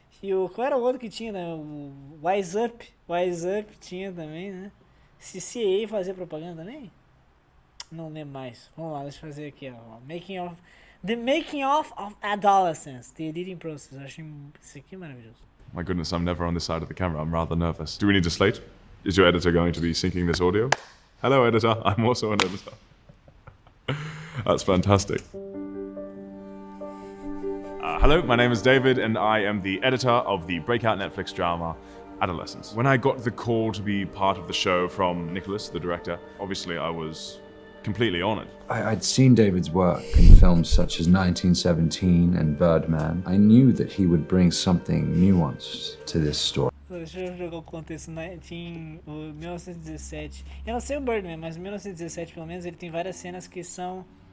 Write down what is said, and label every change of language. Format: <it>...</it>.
<pt>E qual era o outro que tinha, né? O Wise Up. Wise Up tinha também, né? CCA fazia propaganda também? Não lembro mais. Vamos lá, deixa eu fazer aqui, ó.</pt> <en>The Making of Adolescence. The Editing Process.</en> <pt>Eu achei isso aqui maravilhoso.</pt> <en>My goodness, I'm never on this side of the camera. I'm rather nervous. Do we need a slate? Is your editor going to be syncing this audio? Hello, editor. I'm also an editor. That's fantastic. Hello, my name is David, and I am the editor of the breakout Netflix drama Adolescence. When I got the call to be part of the show from Nicholas, the director, obviously I was completely honored. I'd seen David's work in films such as 1917 and Birdman. I knew that he would bring something nuanced to this story.</en> <pt>Deixa eu jogar o contexto. Tinha o 1917. Eu não sei o Birdman, mas o 1917, pelo menos, ele tem várias cenas que são...</pt>